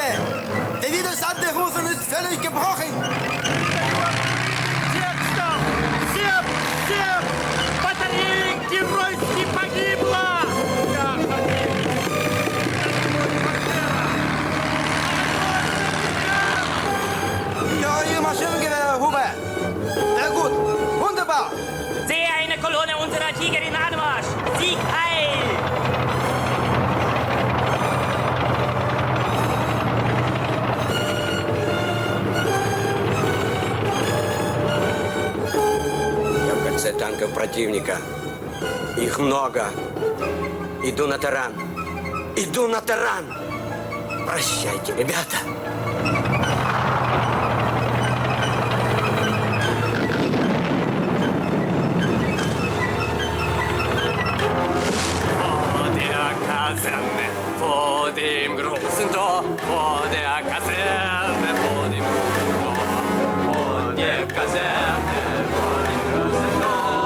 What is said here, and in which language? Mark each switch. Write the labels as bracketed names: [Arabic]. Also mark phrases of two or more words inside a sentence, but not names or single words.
[German] Der Widerstand der Russen ist völlig gebrochen! Ja, Ihr Maschinengewehr, Huber! Sehr gut! Wunderbar! Sehe eine Kolonne unserer Tiger in Anmarsch! Sieg heil! [Russian] Я в кольце танков противника. Их много. Иду на таран. Иду на таран! Прощайте, ребята! [German] Vor dem großen Tor, vor der Kaserne, vor dem großen Tor, vor der Kaserne, vor dem großen Tor.